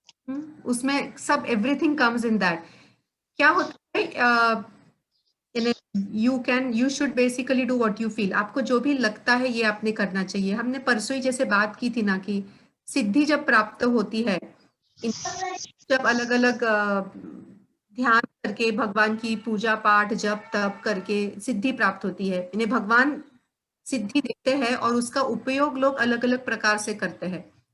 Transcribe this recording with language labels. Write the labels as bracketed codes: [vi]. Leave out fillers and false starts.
[hi] उसमें सब [en] Everything comes in that. [hi] क्या होता है, [en] you should basically do what you feel. [hi] आपको जो भी लगता है ये आपने करना चाहिए। हमने परसों ही जैसे बात की थी ना कि सिद्धि जब प्राप्त होती है, जब अलग अलग ध्यान करके भगवान की पूजा पाठ जप तप करके सिद्धि प्राप्त होती है। इन्हें भगवान सिद्धि देते हैं और उसका उपयोग लोग अलग अलग प्रकार से करते हैं।